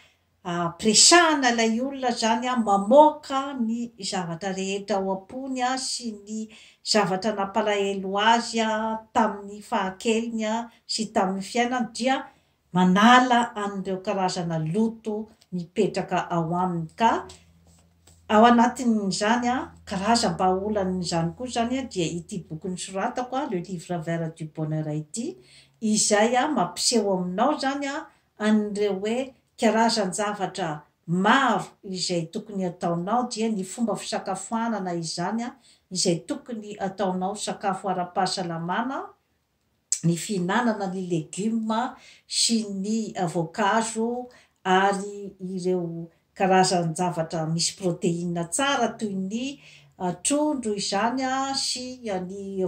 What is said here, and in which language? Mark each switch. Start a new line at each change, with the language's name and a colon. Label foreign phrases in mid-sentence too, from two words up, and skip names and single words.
Malagasy: presahana ilay olona zany mamoaka ny zavatra rehetra ao am-pony sy ny zavatra nampalahelo azy tamin'ny fahakeliny sy tamin'ny fiainany dia manala an'ireo karazana loto mipetraka ao aminy ka ao anatin'izany karazam-baholan'izany koa zany dia ity boky nosoratako le livre vert du bonheur ity izay mampiseho aminao zany an'ireo hoe karazan-javatra maro izay tokony ataonao dia ny fomba fisakafoanana izany izay tokony ataonao sakafo ara-pahasalamana, ny fihinanana ny legioma sy ny voankazo ary ireo karazan-javatra misy protéine tsara toy ny trondro izany sy ny